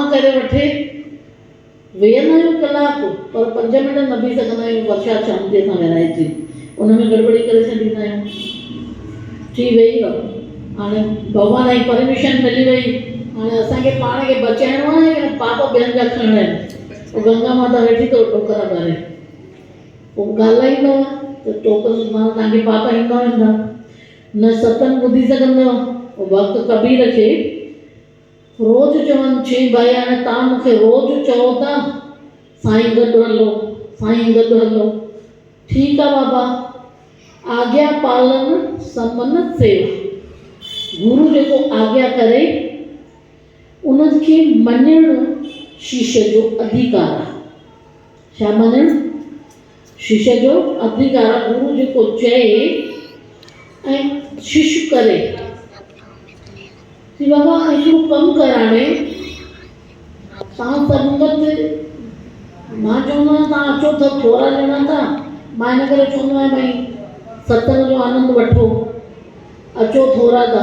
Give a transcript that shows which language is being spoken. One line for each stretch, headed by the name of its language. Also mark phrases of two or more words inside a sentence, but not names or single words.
Sindhi: करे वठे वेहंदा आहियूं कलाकु पर 5 मिंट न बीह सघंदा आहियूं प्रसाद शांतीअ सां विराएजे उन में गड़बड़ी करे छॾींदा आहियूं थी वेई रहो हाणे भॻवान जी परमिशन मिली वई हाणे असांखे पाण खे बचाइणो आहे या पाप ॿियनि जा खणणा आहिनि पोइ गंगा माता वेठी थो टोकरा भरे पोइ ॻाल्हाईंदव त टोकरनि मां तव्हांखे पाप ईंदा वेंदा न सत्संग ॿुधी सघंदव पोइ भक्त कबीर खे रोज़ चवनि चई भाई हाणे तव्हां मूंखे रोज़ चओ था साईं गॾु हलो ठीकु आहे बाबा आज्ञा पालन समन सेवा गुरु जेको आज्ञा करे उनखे मञणु शिष्य जो अधिकार आहे। छा मञणु? शिष्य जो अधिकार आहे। गुरु जेको चए ऐं शिष्य करे। कि बाबा हिकिड़ो कमु कराणे, तव्हां संगत, मां चवंदो आहियां तव्हां अचो त थोरा ॼणा था, मां हिन करे चवंदो आहियां भई सत्संग जो आनंद वठो, अचो थोरा था।